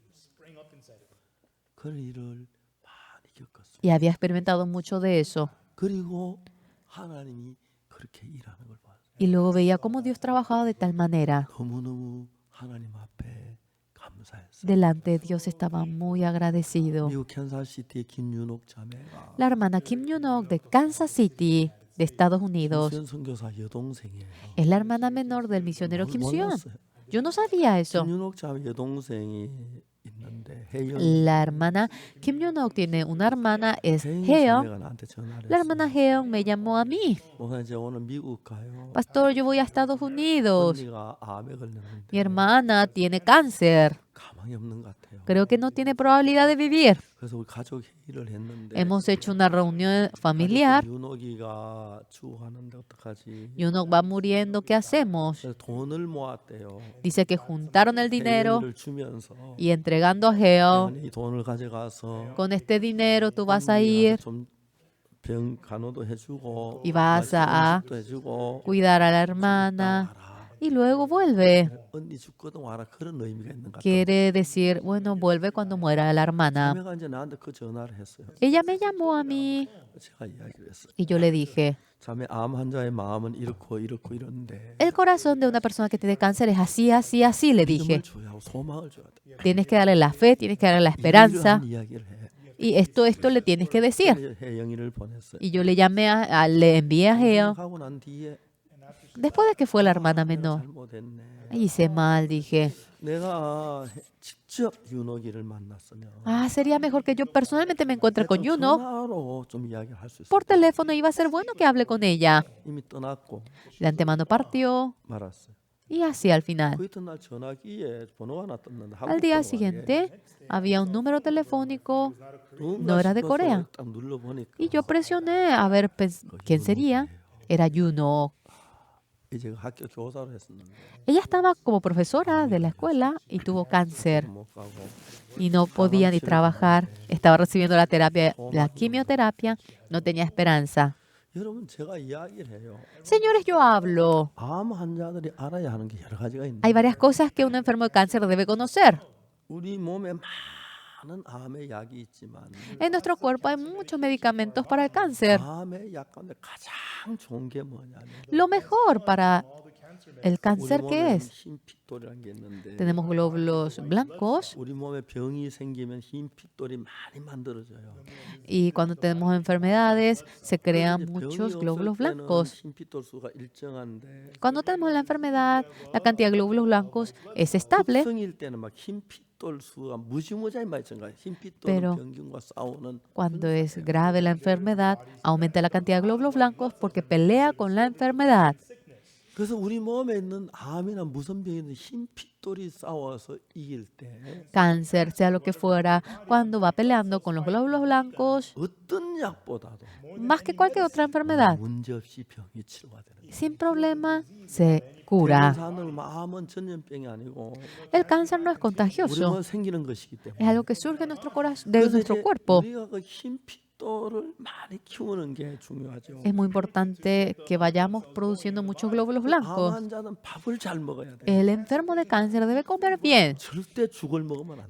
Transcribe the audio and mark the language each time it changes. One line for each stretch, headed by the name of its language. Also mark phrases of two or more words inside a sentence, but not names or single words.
Spanish: Y había experimentado mucho de eso. Y luego veía cómo Dios trabajaba de tal manera.
Korean: 감사했어요.
Spanish: delante de Dios estaba muy agradecido.
Korean: 미국 캔사스시티의 김윤옥 자매가
Spanish: La hermana Kim Yoon-ok de Kansas City, de Estados Unidos,
Korean: 김수현 선교사 여동생이에요.
Spanish: es la hermana menor del misionero Kim Seon.
Korean: 몰랐어요.
Spanish: Yo no sabía eso.
Korean: 김윤옥 자매 여동생이 있는데 혜영
Spanish: La hermana Kim Yoon-ok tiene una hermana, es
Korean: 혜영
Spanish: Heon.
Korean: 자매가 나한테 전화를
Spanish: La
Korean: 했어요.
Spanish: hermana Heon me llamó a mí.
Korean: 목사님 제가 오늘 미국 가요.
Spanish: Pastor, yo voy a Estados Unidos.
Korean: 언니가 암에 걸렸는데
Spanish: Mi hermana tiene cáncer.
Korean: 가망이 없는 것 같아요.
Spanish: Creo que no tiene probabilidad de vivir.
Korean: 그래서 우리 가족 회의를 했는데
Spanish: Hemos hecho una reunión familiar.
Korean: 윤옥이가 죽어가는데 어떡하지?
Spanish: Yoon-ok va muriendo. ¿Qué hacemos?
Korean: 그래서 돈을 모았대요.
Spanish: Dice que juntaron el dinero
Korean: 혜영이를 주면서
Spanish: y entregando a Heon.
Korean: 이 돈을 가져가서
Spanish: Con este dinero tú vas a ir
Korean: 좀병 간호도 해주고
Spanish: y vas a
Korean: 음식도 해주고
Spanish: cuidar a la hermana
Korean: 와라.
Spanish: y luego vuelve.
Korean: 언니 죽거든 와라 그런 의미가 있는 것 같아요.
Spanish: Quiere decir, bueno, vuelve cuando muera la hermana.
Korean: 자매가 이제 나한테 그 전화를 했어요.
Spanish: Ella me llamó a mí
Korean: 제가 이야기를 했어요.
Spanish: y yo le dije,
Korean: 자매 암 환자의 마음은 이렇고 이렇고 이런데
Spanish: el corazón de una persona que tiene cáncer es así, así, así, le dije.
Korean: 믿음을 줘야 하고 소망을 줘야 돼.
Spanish: Tienes que darle la fe, tienes que darle la esperanza
Korean: 이러한 이야기를 해.
Spanish: y esto le tienes que decir.
Korean: 혜영이를 보냈어요.
Spanish: Y yo le llamé, le envié a Heon.
Korean: 하고 난 뒤에
Spanish: Después de que fue la hermana menor,
Korean: 잘못했네.
Spanish: hice mal, dije.
Korean: 내가 직접 윤옥이를 만났으면
Spanish: Ah, sería mejor que yo personalmente me encuentre con Yoon-ok.
Korean: 전화로 좀 이야기를 할 수 있어.
Spanish: Por teléfono iba a ser bueno que hable con ella.
Korean: 이미 떠났고
Spanish: De antemano partió
Korean: 말았어요.
Spanish: y así al final.
Korean: 그 이튿날 전화기에 번호가 하나 떴는데
Spanish: Al día siguiente había un número telefónico no era de Corea.
Korean: 딱 눌러보니까
Spanish: y yo presioné a ver quién sería. Era Yoon-ok.
Korean: 이제 학교 교사로 했었는데
Spanish: Ella estaba como profesora de la escuela y tuvo cáncer
Korean: 못 가고
Spanish: y no podía ni trabajar. Estaba recibiendo la terapia, la quimioterapia, no tenía esperanza.
Korean: 여러분 제가 이야기를 해요.
Spanish: Señores, yo hablo.
Korean: 암 환자들이 알아야 하는 게 여러 가지가 있는데
Spanish: Hay varias cosas que un enfermo de cáncer debe conocer.
Korean: 우리 몸에 많은 암의 약이 있지만
Spanish: En nuestro cuerpo hay muchos medicamentos para el cáncer.
Korean: 암의 약 가운데 가장 좋은 게 뭐냐면
Spanish: Lo mejor para el
Korean: 우리
Spanish: cáncer, ¿qué
Korean: 몸에
Spanish: es?
Korean: 흰 핏돌이라는 게 있는데
Spanish: Tenemos glóbulos blancos
Korean: 우리 몸에 병이 생기면 흰 핏돌이 많이 만들어져요.
Spanish: y cuando tenemos enfermedades se crean
Korean: 병이
Spanish: muchos
Korean: 없을
Spanish: glóbulos
Korean: 때는
Spanish: blancos.
Korean: 흰 핏돌 수가 일정한데
Spanish: Cuando tenemos la enfermedad, la cantidad de glóbulos blancos es estable,
Korean: 급성일 때는 막 흰 핏돌 수가 무지무지하게 많이 증가해요. 흰
Spanish: Pero
Korean: 핏돌은 병균과 싸우는
Spanish: cuando es grave la enfermedad, aumenta la cantidad de glóbulos blancos porque pelea con la enfermedad.
Korean: 그래서 우리 몸에 있는 암이나 무슨 병이든 흰 핏돌이 싸워서 이길 때
Spanish: Cáncer, sea lo que fuera, cuando va peleando con los glóbulos blancos,
Korean: 어떤 약보다도
Spanish: más que cualquier otra enfermedad,
Korean: 문제없이 병이 치료가 되는 거예요.
Spanish: sin problema se cura.
Korean: 사람들 암은 전염병이 아니고
Spanish: El cáncer no es
Korean: 우리
Spanish: contagioso,
Korean: 몸에 생기는 것이기
Spanish: es
Korean: 때문에
Spanish: algo que surge en nuestro corazón, de
Korean: 그래서
Spanish: nuestro
Korean: 이제
Spanish: cuerpo.
Korean: 우리가 그 흰 핏돌을 많이 키우는 게 중요하죠.
Spanish: Es muy importante que vayamos produciendo muchos glóbulos
Korean: 암
Spanish: blancos.
Korean: 환자는 밥을 잘 먹어야 돼.
Spanish: El enfermo de cáncer debe comer bien.
Korean: 절대 죽을 먹으면 안